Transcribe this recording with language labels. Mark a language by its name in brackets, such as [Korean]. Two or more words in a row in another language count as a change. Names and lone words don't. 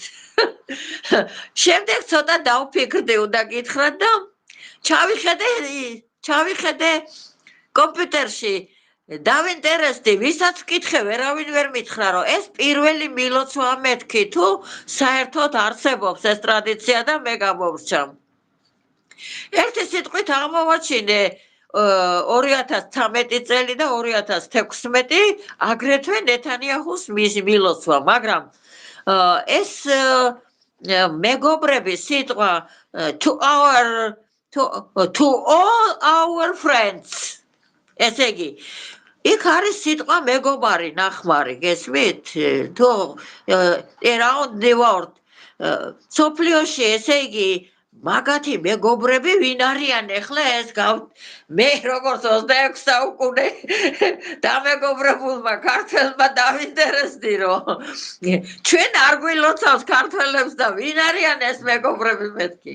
[Georgian] შემდეგ ცოტა დავფიქრდი, უნდა გითხრათ და ჩავიხედე კომპიუტერში დავინტერესდი, ვისაც ვკითხე, ვერავინ ვერ მითხრა, რომ ეს პირველი მილოცვა მეთქი თუ საერთოდ არსებობს ეს ტრადიცია და მე გამომრჩა. ერთი სიტყვით აღმოვაჩინე 2013 წელი და 2016 აგრეთვე ნეთანიაჰუს მილოცვა, მაგრამ ეს მეგობრების სიტყვა [English] to all our friends. [Georgian] ესე იგი, იქ არის სიტყვა მეგობარი, ნახმარი, გესმით? [English] თუ around the world. [Georgian] სოფლიოში, ესე იგი, მაგათი მეგობრები ვინ არიან ახლა ეს მე როგორც 26 საუკუნე დამეგობრებულმა ქართველმა დავინტერესდი, რომ ჩვენ არ გვილოცავს ქართველებს და ვინ არიან ეს მეგობრები მეთქი.